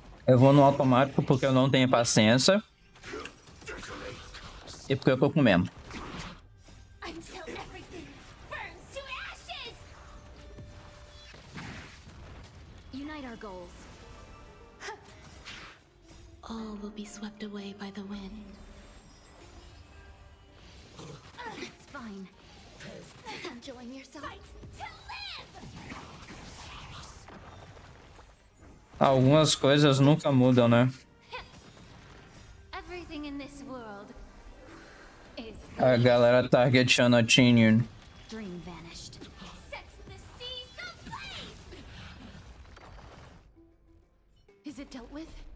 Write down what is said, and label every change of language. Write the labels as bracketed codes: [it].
[pt] Eu vou no automático porque eu não tenho paciência. E porque eu tô comendo. [en] Until everything burns to ashes! Unite our goals. All will be swept away by the wind. It's fine. Enjoying yourself. Fight to live! [pt] Algumas coisas nunca mudam, né? [en] Everything in this world is [pt] A galera targetando a Tinian. [en] dream vanished. Sets the seas ablaze! Is it dealt with?